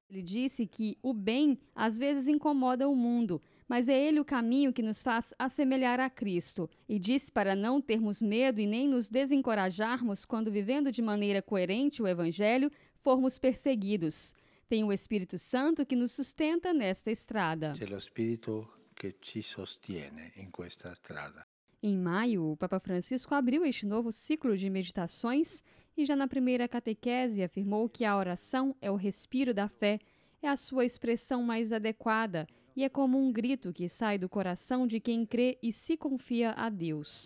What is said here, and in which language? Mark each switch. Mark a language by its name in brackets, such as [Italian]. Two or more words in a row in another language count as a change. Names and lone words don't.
[Portuguese] Ele disse que o bem às vezes incomoda o mundo, mas é ele o caminho que nos faz assemelhar a Cristo. E disse para não termos medo e nem nos desencorajarmos quando, vivendo de maneira coerente o Evangelho, formos perseguidos. Tem o Espírito Santo que nos sustenta nesta estrada. [Italian] C'è lo Spirito che ci sostiene in questa strada. [Portuguese] Em maio, o Papa Francisco abriu este novo ciclo de meditações e já na primeira catequese afirmou que a oração é o respiro da fé, é a sua expressão mais adequada e é como um grito que sai do coração de quem crê e se confia a Deus.